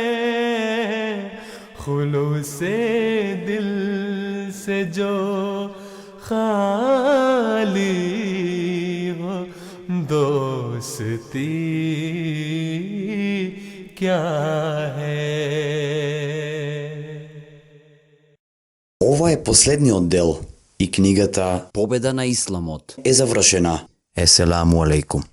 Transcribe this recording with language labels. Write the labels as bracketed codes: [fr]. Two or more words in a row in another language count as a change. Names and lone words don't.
[hi] खुलूसे दिल से जो खाली हो, दोस्ती क्या है. [mk] Ова е последниот дел и книгата Победа на исламот. е завршена. [ar] السلام عليكم.